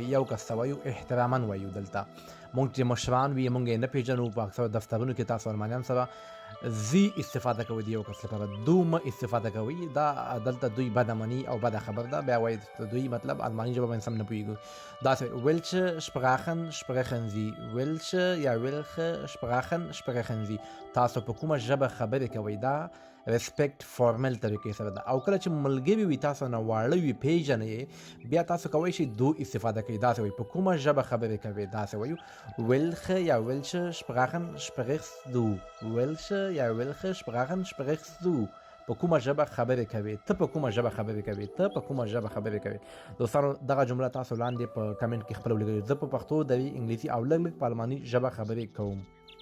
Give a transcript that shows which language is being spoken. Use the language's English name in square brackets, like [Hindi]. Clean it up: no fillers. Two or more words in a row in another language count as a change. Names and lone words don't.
[Pashto] یو کس ته وایو احتراما وایو دلته مونږ چې مشران وي مونږ یې نه پېژنو په اکثرو دفترونو کې تاسو المانیان سره زی استفاده کوي د یو کس لپاره دو مه استفاده کوي دا دلته دوی بده مني او بده خبر ده بیا وایي دوی مطلب الماني ژبه باندې سم نه پوهېږو داسې [German] welche Sprachen sprechen Sie welche [Pashto] یا [German] welche Sprachen sprechen Sie [Pashto] تاسو په کومه ژبه خبرې کوئ دا ریسپیکټ فارمل طریقې سره ده او کله چې ملګري وي تاسو نه واړه وي پیژنئ بیا تاسو کولی شئ دو استفاده کوئ داسې وایي په کومه ژبه خبرې کوئ داسې وایو welche یا [German] welche Sprachen sprichst du welche [Pashto] یا [German] welche Sprachen sprichst du [Pashto] په کومه ژبه خبرې کوي ته په کومه ژبه خبرې کوي ته په کومه ژبه خبرې کوي دوستانو دغه جمله تاسو لاندې په کمنټ کې خپله ولیکئ زه په پښتو دري انګلیسي او لږ لږ په الماني ژبه خبرې کوم